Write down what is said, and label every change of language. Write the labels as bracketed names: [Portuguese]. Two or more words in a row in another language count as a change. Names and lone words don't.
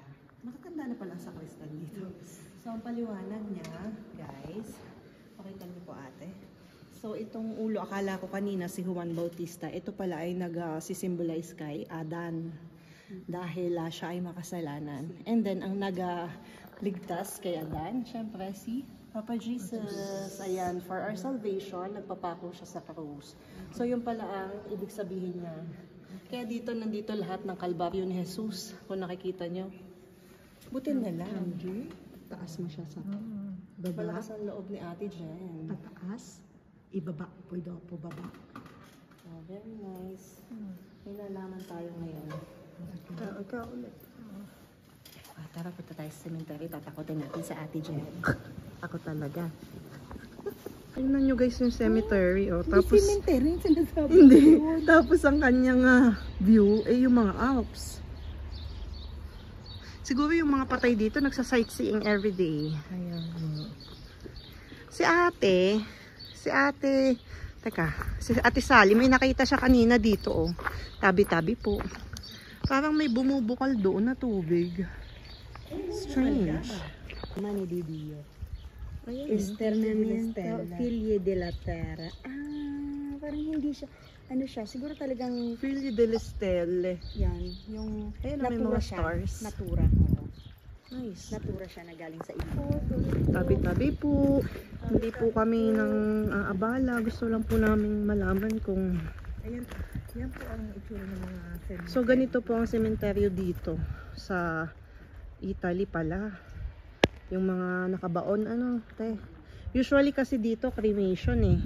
[Filipino] Matatanda na pala sa Kristan dito. So, ang paliwanag niya, guys, pakita niyo po ate. So, itong ulo, akala ko kanina si Juan Bautista, ito pala ay nag-symbolize kay Adan. Dahil siya ay makasalanan. [English] And then, [Filipino] ang nag-ligtas kay Adan, syempre si Papa Jesus. Ayan, [English] for our salvation, [Filipino] nagpapako siya sa krus. So, yun pala ang ibig sabihin niya. Kaya dito, nandito lahat ng kalbaryo ni Jesus. Kung nakikita nyo. Buti na lang. Taas mo siya sa baba. Malakas ang loob ni Ate Jen. Pataas. Ibaba. Pwede po baba. [English] Oh, very nice. [Filipino] May nalaman tayo ngayon. Ikaw ulit. Tara, punta tayo sa cemetery. Tatakotin natin sa Ate Jen. Ako talaga. Tingnan nyo guys yung cemetery. Oh. Tapos, Cemetery yung sinasabi. hindi. Tapos ang kanyang view ay yung mga Alps. Siguro yung mga patay dito nagsa-sightseeing everyday. Ayan. Si ate, teka, si Ate Sally, may nakita siya kanina dito, oh. Tabi-tabi po. Parang may bumubukal doon na tubig. [English] Strange. [Italian] Mani di Dio. [Filipino] Ayan. [Italian] Esternamiento Figli della Terra. [Filipino] Parang hindi siya, ano siya, siguro talagang [Italian] Figli delle Stelle. [Filipino] yan, yung Ayun, may mga stars. Natura. Oo. [English] Nice. [Filipino] Natura siya na galing sa ibo. Tabi-tabi po. Hindi po kami ng abala. Gusto lang po namin malaman kung... Ayan, yan po ang itsura ng mga cemetery. So, ganito po ang sementeryo dito. Sa Italy pala. Yung mga nakabaon, ano, te. Usually kasi dito, cremation eh.